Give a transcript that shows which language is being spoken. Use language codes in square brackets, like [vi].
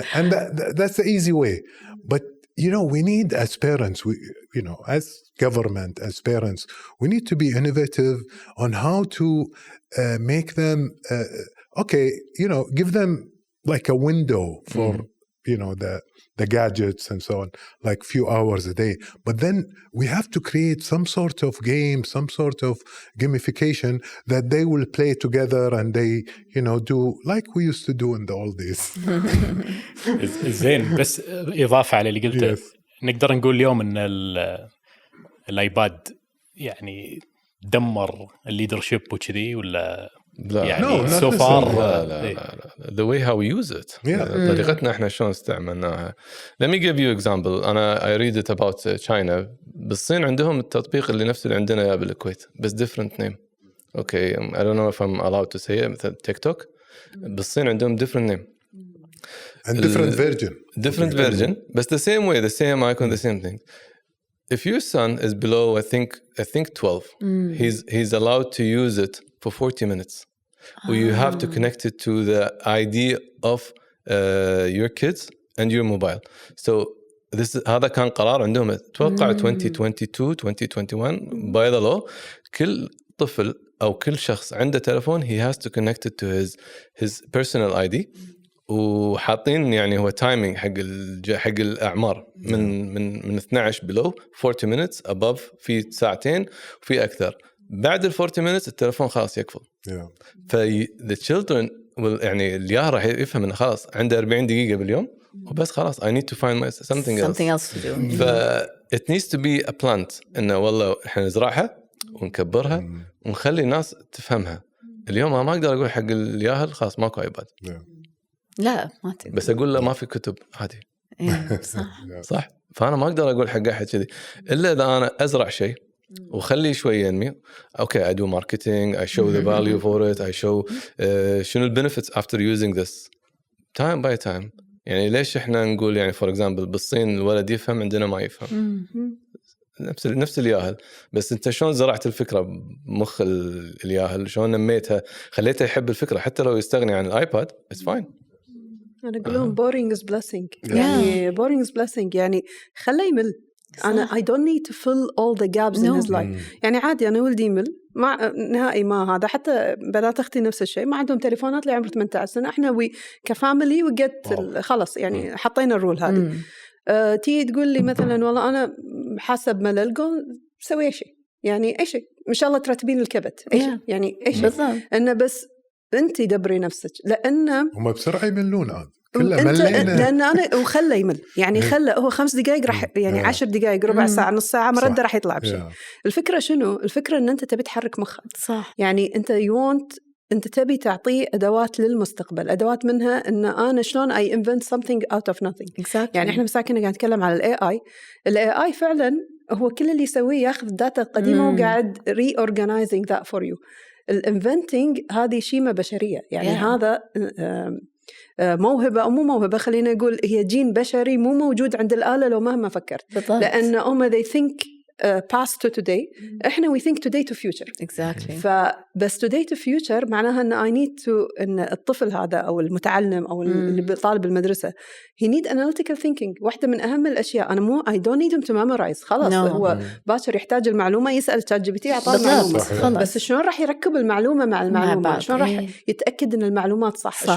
[en] And that's the easy way. But, you know, we need as parents, you know, as government, as parents, we need to be innovative on how to make them, okay, you know, give them like a window for, you know, the gadgets and so on, like few hours a day. But then we have to create some sort of game, some sort of gamification that they will play together and they, you know, do like we used to do in the old days. [ar] زين، بس إضافة على اللي قلته، نقدر نقول اليوم إن الآيباد يعني دمر الليدرشيب وكذي ولا؟ لا يعني [en] so far [ar] لا [en] the way how we use it [ar] طريقتنا احنا شلون استعملناها. [en] Let me give you example. [ar] أنا [en] I read it about China. [ar] بالصين عندهم التطبيق اللي نفس اللي عندنا يا بالكويت بس [en] different name. Okay, I don't know if I'm allowed to say it. [ar] مثل تيك توك بالصين عندهم [en] different name and different version but the same way, the same icon, the same thing. If your son is below I think 12, he's allowed to use it for 40 minutes. You have to connect it to the ID of your kids and your mobile. So [ar] هذا كان قرار عندهم اتوقع 2022 2021 [en] by the law. [ar] كل طفل أو كل شخص عنده تلفون [en] he has to connect it to his personal ID. [ar] وحاطين يعني هو تايمينج حق الأعمار من 12 [en] below 40 minutes above [ar] في ساعتين وفي أكثر. بعد ال 40 minutes التلفون خلاص يقفل. [en] the children will [ar] يعني الياه راح يفهم إنه خلاص عنده 40 دقيقة باليوم وبس خلاص [en] I need to find something else to do. it needs to be a plant [ar] إنه والله إحنا نزرعها ونكبرها ونخلي الناس تفهمها. اليوم ما أقدر أقول حق الياهل خلاص ماكو ايباد. لا ما تقدر. بس أقول له ما في كتب عادي. صح. فأنا ما أقدر أقول حق أحد كذي إلا إذا أنا أزرع شيء وخلي شوي ينمي. [en] Okay, I do marketing, I show the value for it, I show [ar] شنو [en] benefits after using this time by time. [ar] يعني ليش إحنا نقول يعني [en] for example [ar] بالصين الولد يفهم عندنا ما يفهم. نفس الياهل بس أنت شلون زرعت الفكرة بمخ الياهل، شلون نميتها خليته يحب الفكرة حتى لو يستغني عن الآيباد [en] it's fine. [ar] أنا أقولهم [en] boring is blessing. [ar] يعني [en] boring is blessing [ar] يعني خليه يمل. أنا [en] I don't need to fill all the gaps in his life. [ar] يعني عادي أنا ولدي يمل مع نهائي ما هذا. حتى بنات أختي نفس الشيء ما عندهم تليفونات لعمر 18 سنة. إحنا كفاميلي وجت خلاص يعني حطينا الرول هذه. تيجي تقول لي مثلا والله أنا حاسب ملل قول سوي أي شيء يعني أي شيء إن شاء الله ترتبين الكبت أي شيء يعني أي شيء إنه بس أنتي دبري نفسك لأنه هم بسرعة يملون عاد لأن أنا وخله يمل يعني خله هو 5 دقائق راح يعني 10 دقائق ربع ساعة نص ساعة مرده راح يطلع بشيء. الفكرة شنو؟ الفكرة إن أنت تبي تحرك مخك صح يعني أنت تبي تعطيه أدوات للمستقبل. أدوات منها إن أنا شلون [en] I invent something out of nothing. exactly. [ar] يعني إحنا مساكين قاعد نتكلم على ال AI فعلا هو كل اللي يسويه ياخذ داتا قديمة وقاعد [en] reorganizing that for you. [ar] الانفنتينج هذه شيمة بشرية يعني هذا موهبة أو مو موهبة، خلينا نقول هي جين بشري مو موجود عند الآلة لو مهما فكرت. بالضبط. لأن هم [en] they think past to today، [ar] إحنا [en] we think today to future. Exactly. [ar] فبس [en] today to future [ar] معناها إن [en] I need to [ar] إن الطفل هذا أو المتعلم أو اللي طالب المدرسة [en] he need analytical thinking. [ar] واحدة من أهم الأشياء أنا مو [en] I don't need him to memorize [ar] خلاص. هو باكر يحتاج المعلومة يسأل ChatGPT يعطاه المعلومة، بس شلون راح يركب المعلومة مع المعلومة، شلون راح يتأكد إن المعلومات صح.